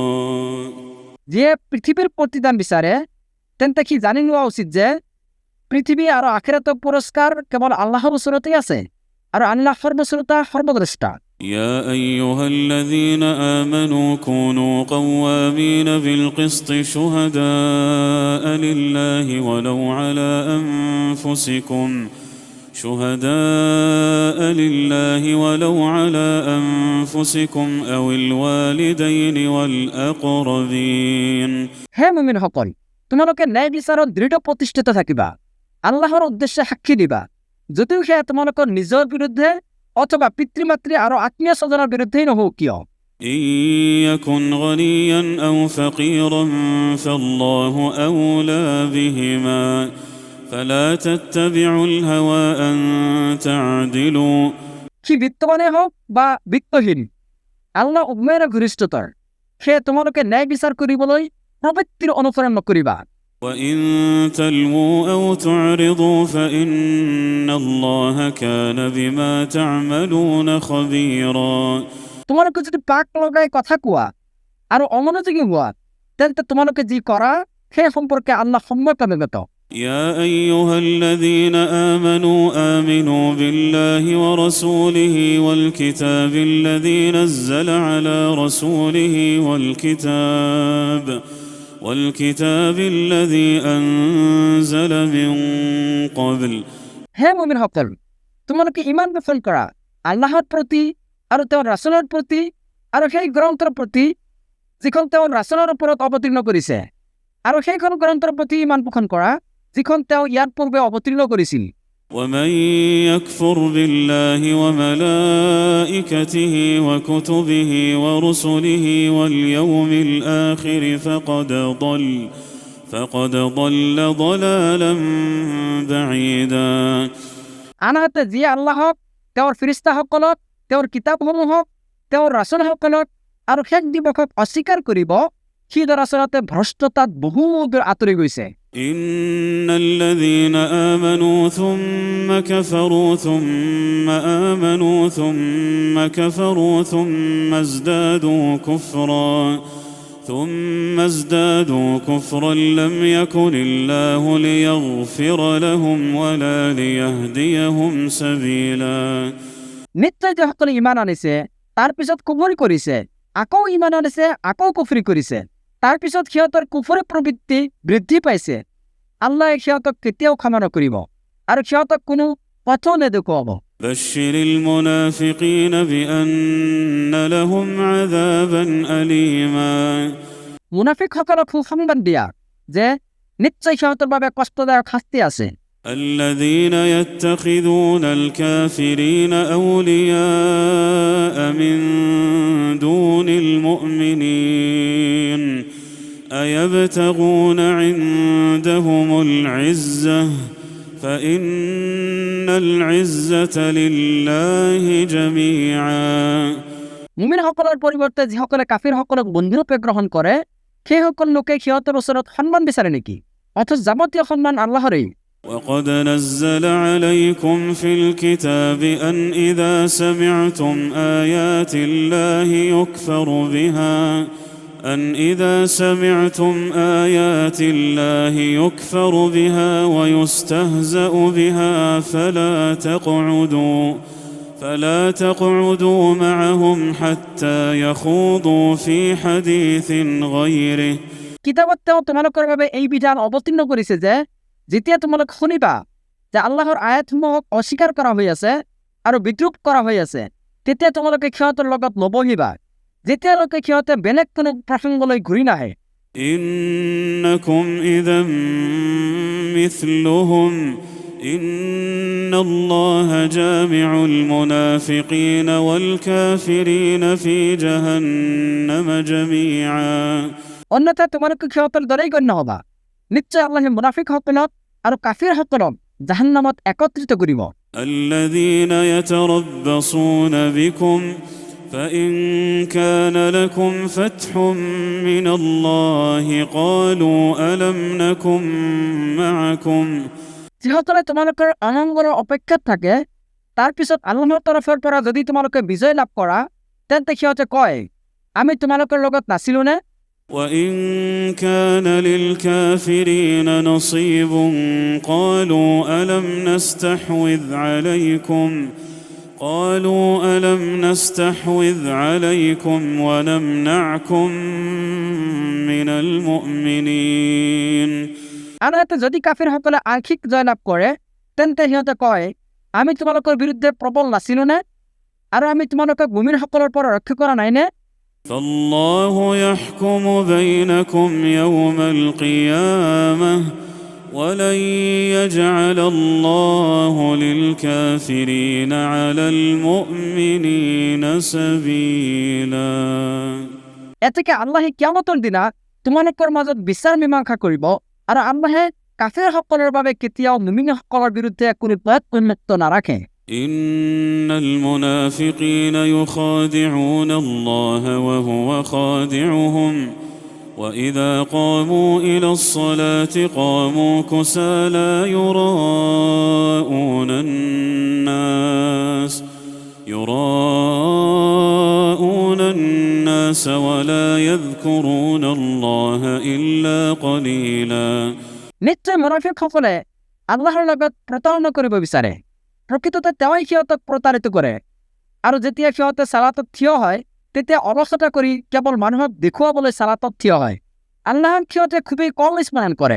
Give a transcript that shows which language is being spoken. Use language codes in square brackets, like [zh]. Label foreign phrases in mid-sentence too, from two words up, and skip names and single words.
[as] যিয়ে পৃথিৱীৰ প্ৰতিদান বিচাৰে তেন্তে সি জানি লোৱা উচিত যে পৃথিৱী আৰু আখিৰাতৰ পুৰস্কাৰ কেৱল আল্লাহৰ ওচৰতেই আছে, আৰু আল্লাহ সৰ্বশ্ৰোতা, সৰ্বদ্ৰষ্টা। [ar] يا أيها الذين آمنوا كونوا قوامين بالقسط شهداء لله ولو على أنفسكم أو الوالدين والأقربين [as] হে মুমিনসকল, তোমালোকে ন্যায় বিচাৰত দৃঢ় প্ৰতিষ্ঠিত থাকিবা, আল্লাহৰ উদ্দেশ্যে সাক্ষী দিবা, যদিও সেয়া তোমালোকৰ নিজৰ বিৰুদ্ধে অথবা পিতৃ মাতৃ আৰু আত্মীয় স্বজনৰ বিৰুদ্ধেই নহওক কিয়। [ar] إن يكن غنيا أو فقيرا فالله أولى بهما فلا تتبعوا الهوى أن تعدلوا [as] সি বিত্তবানে হওক বা বিত্তহীন, আল্লাহ উভয়ৰে ঘনিষ্ঠতৰ। সেয়ে তোমালোকে ন্যায় বিচাৰ কৰিবলৈ প্ৰবৃত্তিৰ অনুসৰণ নকৰিবা। [ar] وإن تلووا أو تعرضوا فإن الله كان بما تعملون خبيرا [as] তোমালোকে যদি পাক লগাই কথা কোৱা আৰু অমনোযোগী হোৱা তেন্তে তোমালোকে যি কৰা সেই সম্পৰ্কে আল্লাহ সম্যক অৱগত। [ar] يا أيها الذين آمنوا بالله ورسوله والكتاب الذي نزل على رسوله والكتاب الذي أنزل من قبل [as] হে মুমিনসকল, তোমালোকে ইমান পোষণ কৰা আল্লাহৰ প্ৰতি আৰু তেওঁৰ ৰাসূলৰ প্ৰতি আৰু সেই গ্ৰন্থৰ প্ৰতি যিখন তেওঁৰ ৰাসূলৰ ওপৰত অৱতীৰ্ণ কৰিছে, আৰু সেইখন গ্ৰন্থৰ প্ৰতি ইমান পোষণ কৰা যিখন তেওঁ ইয়াৰ পূৰ্বে অৱতীৰ্ণ কৰিছিল। [ar] ومن يكفر بالله وملائكته وكتبه ورسله واليوم الآخر فقد ضل ضلالا بعيدا [as] আনহাতে যিয়ে আল্লাহক, তেওঁৰ ফিৰিস্তাসকলক, তেওঁৰ কিতাপসমূহক, তেওঁৰ ৰাসূলসকলক আৰু শেষ দিৱসক অস্বীকাৰ কৰিব, সি দৰাচলতে ভ্ৰষ্টতাত বহু দূৰ আঁতৰি গৈছে। [ar] إن الذين آمنوا ثم كفروا ثم آمنوا ثم كفروا ثم ازدادوا كفرا لم يكن الله ليغفر لهم ولا ليهديهم سبيلا [as] নিশ্চয় যিসকলে ইমান আনিছে তাৰ পিছত কুফৰি কৰিছে, আকৌ ইমান আনিছে, আকৌ কুফৰি কৰিছে, তাৰ পিছত সিহঁতৰ কুফৰি প্ৰবৃত্তি বৃদ্ধি পাইছে, আল্লাহে সিহঁতক কেতিয়াও ক্ষমা নকৰিব আৰু সিহঁতক কোনো পথো নেদেখুৱাব। [ar] بشر المنافقين بأن لهم عذابا أليما [as] মুনাফিকসকলক সুসংবাদ দিয়া যে নিশ্চয় সিহঁতৰ বাবে কষ্টদায়ক শাস্তি আছে। [ar] الذين يتخذون الكافرين أولياء من دون المؤمنين أيبتغون عندهم العزة فإن العزة لله جميعا [as] মুমিনসকলৰ পৰিৱৰ্তে যিসকলে কাফিৰসকলক বন্ধুৰূপে গ্ৰহণ কৰে সেইসকল লোকে সিহঁতৰ ওচৰত সন্মান বিচাৰে নেকি? অথচ যাৱতীয় সন্মান আল্লাহৰেই। [ar] وقد نزل عليكم في الكتاب أن إذا سمعتم آيات الله يكفر بها ويستهزأ بها فلا تقعدوا معهم حتى يخوضوا في حديث غيره [as] কিতাবত তেওঁ তোমালোকৰ বাবে এই বিধান অৱতীৰ্ণ কৰিছে যে যেতিয়া তোমালোক শুনিবা যে আল্লাহৰ আয়াতসমূহক অস্বীকাৰ কৰা হৈ আছে আৰু বিদ্ৰূপ কৰা হৈ আছে তেতিয়া তোমালোকে সিহঁতৰ লগত নবহিবা যেতিয়ালৈকে সিহঁতে বেলেগ কোনো প্ৰসংগলৈ ঘূৰি নাহে [ar] إنكم إذا مثلهم إن الله جامع المنافقين والكافرين في جهنم جميعا [as] অন্যথা তোমালোকে সিহঁতৰ দৰেই গণ্য হবা নিশ্চয় আল্লাহে মুনাফিকসকলক আৰু কাফিৰসকলক জাহান্নামত একত্ৰিত কৰিব [ar] الذين يتربصون بكم فإن كان لكم فتح من الله قالوا ألم نكن معكم [as] যিসকলে তোমালোকৰ অমংগলৰ অপেক্ষাত থাকে তাৰ পিছত আল্লাহৰ তৰফৰ পৰা যদি তোমালোকে বিজয় লাভ কৰা তেন্তে সিহঁতে কয় আমি তোমালোকৰ লগত নাছিলোনে [ar] وإن كان للكافرين نصيب قالوا ألم نستحوذ عليكم ونمنعكم من المؤمنين [as] আৰু এটা যদি কাফিৰসকলে আংশিক জয় লাভ কৰে তেন্তে সিহঁতে কয় আমি তোমালোকৰ বিৰুদ্ধে প্ৰবল নাছিলোনে আৰু আমি তোমালোকক মুমিনসকলৰ পৰা ৰক্ষা কৰা নাইনে [ar] فالله يحكم بينكم يوم القيامة ولن يجعل الله للكافرين على المؤمنين سبيلا [as] এতেকে আল্লাহে কিয়ামতৰ দিনা তোমালোকৰ মাজত বিচাৰ মীমাংসা কৰিব আৰু আল্লাহে কাফিৰসকলৰ বাবে কেতিয়াও মুমিনসকলৰ বিৰুদ্ধে কোনো পথ উন্মুক্ত নাৰাখে [ar] إن المنافقين يخادعون الله وهو خادعهم وإذا قاموا إلى الصلاة قاموا كسالى يراءون الناس ولا يذكرون الله إلا قليلا [as] নিশ্চয় মুনাফিকসকলে আল্লাহৰ লগত প্ৰতাৰণা কৰিব বিচাৰে প্ৰকৃততে তেওঁই সিহঁতক প্ৰতাৰিত কৰে আৰু যেতিয়া সিহঁতে সালাতত থিয় হয় তেতিয়া অলসতা কৰি কেৱল মানুহক দেখুৱাবলৈ সালাতত থিয় হয় আল্লাহক সিহঁতে খুবেই কম স্মৰণ কৰে